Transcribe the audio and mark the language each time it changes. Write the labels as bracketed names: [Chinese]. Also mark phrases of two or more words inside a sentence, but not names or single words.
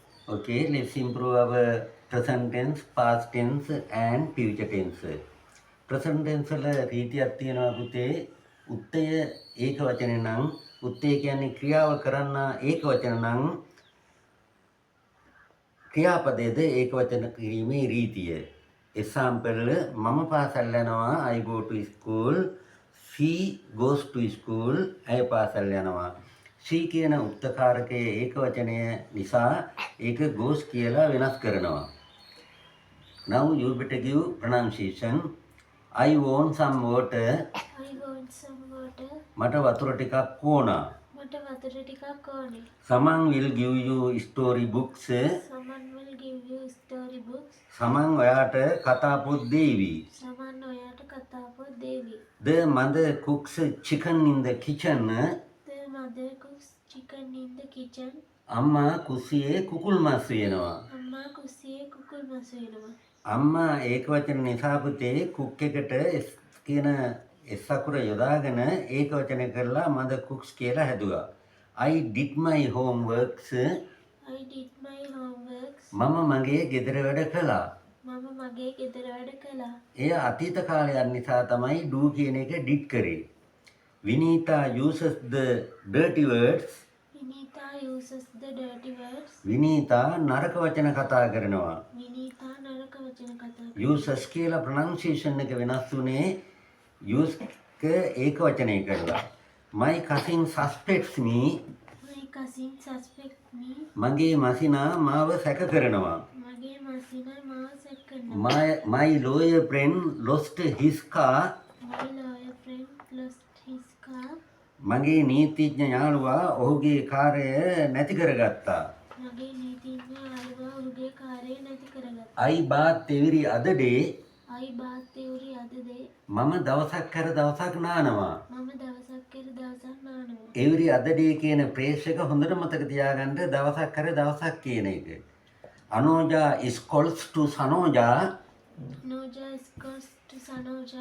[English] Okay, let's improve our present tense, past tense and future tense. present tense [Sinhala] වල රීතියක් තියෙනවා පුතේ. උත්තය ඒක වචනේ නම් උත්තය කියන්නේ ක්‍රියාව කරන්න ඒක වචන නම් ක්‍රියාපදයේද ඒක වචන කිරීමේ රීතිය. [English] example [Sinhala] මම පාසල් යනවා [English] I go to school. she goes to school. [Sinhala] ඇය පාසල් යනවා. she කියන උක්තකාරකයේ ඒක වචනය නිසා ඒක goes කියලා වෙනස් කරනවා. [English] Now you better give pronunciation. I want some water. I want some water. [Sinhala] මට වතුර ටිකක් ඕන. මට වතුර ටිකක් ඕනේ. [English] Someone will give you story books. Someone will give you story books. [Sinhala] Someone ඔයාට කතා පොත් දේවි. Someone ඔයාට කතා පොත් දේවි. [English] The mother cooks chicken in the kitchen. The mother cooks chicken in the kitchen. [Sinhala] අම්මා කුස්සියේ කුකුල් මස් වෙනවා. අම්මා කුස්සියේ කුකුල් මස් වෙනවා. අම්මා ඒක වචන නිසා පුතේ කුක් එකට කියන S අකුර යොදාගෙන ඒක වචන කරලා [English] mother cooks [Sinhala] කියලා හැදුවා. [English] I did my homeworks. I did my homeworks. [Sinhala] මම මගේ ගෙදර වැඩ කළා. මම මගේ ගෙදර වැඩ කළා. එය අතීත කාලයක් නිසා තමයි do කියන එක did කරේ. [English] Vinita uses the dirty words. Vinita uses the dirty words. [Sinhala] විනීතා නරක වචන කතා කරනවා. Vinita නරක වචන කතා uses කියලා pronunciation එක වෙනස් වුණේ use එක ඒක වචනය කරලා. [English] My cousin suspects me. My cousin suspect me. [Sinhala] මගේ මසිනා මාව සැක කරනවා. මගේ මසිනා මාව සැක කරනවා. [English] My lawyer friend lost his car. My lawyer friend lost his car. [Sinhala] මගේ නීතිඥ යාළුවා ඔහුගේ කාර්යය නැති කරගත්තා. මගේ නීතිඥ යාළුවා ඔහුගේ කාර්යය නැති කරගත්තා. [English] I bath every other day. I bath every other day. [Sinhala] මම දවසක් කර දවසක් නානවා. මම දවසක් කර දවසක් නානවා. [English] every other day [Sinhala] කියන ෆ්‍රේස් එක හොඳට මතක තියාගන්න දවසක් කර දවසක් කියන එක. [English] අනෝජා is calls to සනෝජා. Anoja is calls to Sanoja.